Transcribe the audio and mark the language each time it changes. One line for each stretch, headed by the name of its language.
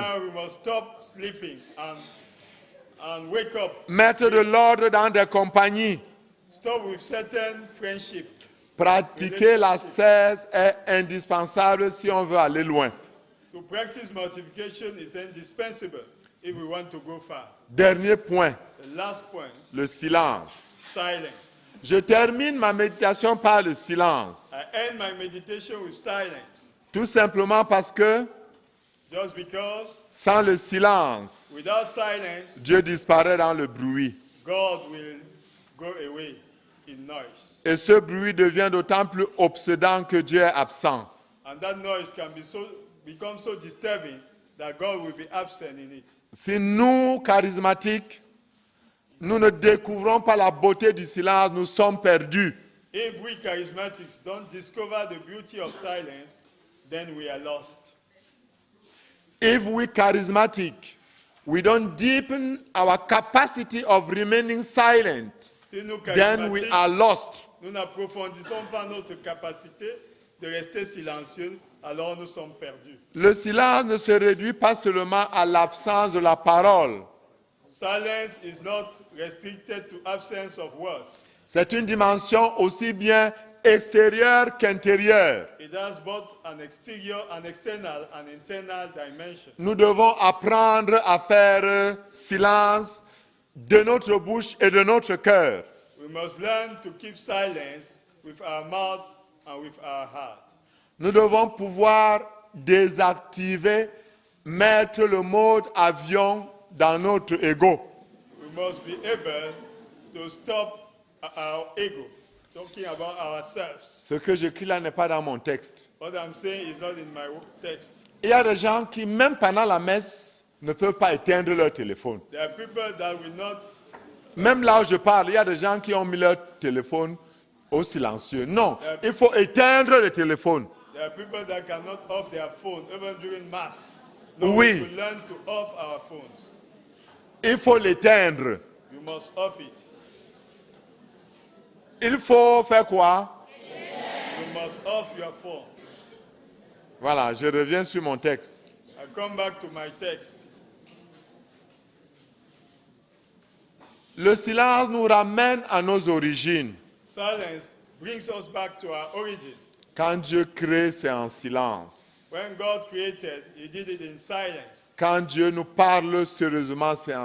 English: Now we must stop sleeping and wake up.
French: Mettre de l'ordre dans des compagnies.
English: Stop with certain friendship.
French: Pratiquer la cesse est indispensable si on veut aller loin.
English: To practice mortification is indispensable if we want to go far.
French: Dernier point,
English: The last point,
French: le silence.
English: silence.
French: Je termine ma méditation par le silence.
English: I end my meditation with silence.
French: Tout simplement parce que
English: Just because
French: sans le silence,
English: without silence,
French: Dieu disparaît dans le bruit.
English: God will go away in noise.
French: Et ce bruit devient d'autant plus obsédant que Dieu est absent.
English: And that noise can become so disturbing that God will be absent in it.
French: Si nous, charismatiques, nous ne découvrons pas la beauté du silence, nous sommes perdus.
English: If we charismatics don't discover the beauty of silence, then we are lost. If we charismatic, we don't deepen our capacity of remaining silent,
French: Si nous
English: then we
French: charismatiques,
English: are lost.
French: nous n'approfondissons pas notre capacité de rester silencieux, alors nous sommes perdus. Le silence ne se réduit pas seulement à l'absence de la parole.
English: Silence is not restricted to absence of words.
French: C'est une dimension aussi bien extérieure qu'intérieure.
English: It has both an exterior, an external, and internal dimension.
French: Nous devons apprendre à faire silence de notre bouche et de notre cœur.
English: We must learn to keep silence with our mouth and with our heart.
French: Nous devons pouvoir désactiver, mettre le mode avion dans notre ego.
English: We must be able to stop our ego, talking about ourselves.
French: Ce que j'écris là n'est pas dans mon texte.
English: What I'm saying is not in my text.
French: Il y a des gens qui, même pendant la messe, ne peuvent pas éteindre leur téléphone.
English: There are people that will not,
French: Même là où je parle, il y a des gens qui ont mis leur téléphone au silencieux. Non, il faut éteindre le téléphone.
English: there are people that cannot off their phone even during mass. No,
French: Oui.
English: we will learn to off our phones.
French: Il faut l'éteindre.
English: You must off it.
French: Il faut faire quoi?
English: You must off your phone.
French: Voilà, je reviens sur mon texte.
English: I come back to my text.
French: Le silence nous ramène à nos origines.
English: Silence brings us back to our origin.
French: Quand Dieu crée, c'est en silence.
English: When God created, He did it in silence.
French: Quand Dieu nous parle sérieusement, c'est en